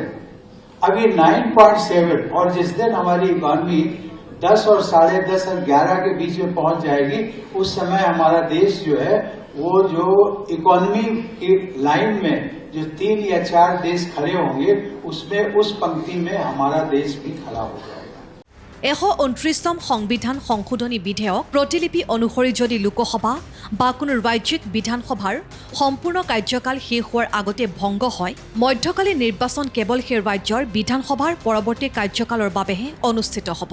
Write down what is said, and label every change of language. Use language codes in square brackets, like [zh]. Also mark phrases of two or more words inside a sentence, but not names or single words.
[hi] अब ये 9.7 और जिस दिन हमारी इकोनॉमी 10 और 10.5 और 11 के बीच में पहुंच जाएगी, उस समय हमारा देश जो है वो जो इकोनॉमी की लाइन में जो 3 या 4 देश खड़े होंगे उसमें उस पंक्ति में हमारा देश भी खड़ा हो जाएगा। [as] 129তম সংবিধান সংশোধনী বিধেয়ক প্ৰতিলিপি অনুসৰি যদি লোকসভা বা কোনো ৰাজ্যিক বিধানসভাৰ সম্পূৰ্ণ কাৰ্যকাল শেষ হোৱাৰ আগতে ভংগ হয়, মধ্যকালীন নিৰ্বাচন কেৱল সেই ৰাজ্যৰ বিধানসভাৰ পৰৱৰ্তী কাৰ্যকালৰ বাবেহে অনুষ্ঠিত হ'ব।